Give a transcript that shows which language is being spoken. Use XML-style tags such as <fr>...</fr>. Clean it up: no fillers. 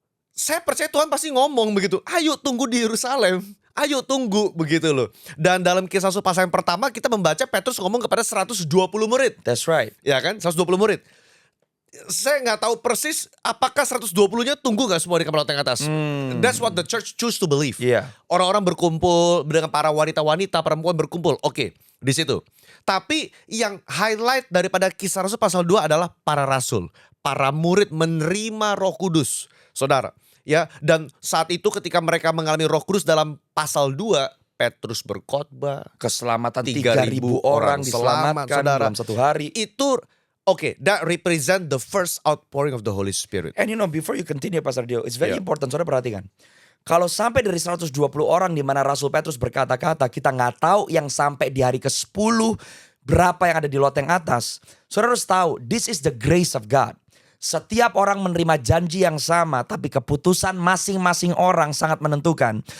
<id>Saya percaya Tuhan pasti ngomong begitu, ayo tunggu di Yerusalem. Ayo tunggu begitu loh. Dan dalam Kisah Rasul pasal yang pertama kita membaca Petrus ngomong kepada 120 murid.</id> <en>That's right.</en> <id>Ya kan, 120 murid. Saya nggak tahu persis apakah 120-nya tunggu nggak semua di kamar loteng atas.</id> <en>That's what the church choose to believe.</en> <id>Iya. Orang-orang berkumpul dengan para wanita-wanita, perempuan berkumpul. Oke, di situ. Tapi yang highlight daripada Kisah Rasul pasal 2 adalah para rasul. Para murid menerima Roh Kudus. Saudara, ya, dan saat itu ketika mereka mengalami Roh Kudus dalam pasal 2, Petrus berkhotbah, Keselamatan 3.000 3.000 orang selamat, diselamatkan saudara. dalam satu hari. Itu</id> <en>that represent the first outpouring of the Holy Spirit. And before you continue Pastor Dio, it's very Yeah.</en> <id>important, saudara perhatikan. Kalau sampai dari 120 orang di mana Rasul Petrus berkata-kata, kita nggak tahu yang sampai di hari ke-10 berapa yang ada di loteng atas. Saudara harus tahu,</id> <en>this is the grace of God.</en> <id>Setiap orang menerima janji yang sama, tapi keputusan masing-masing orang sangat menentukan.</id>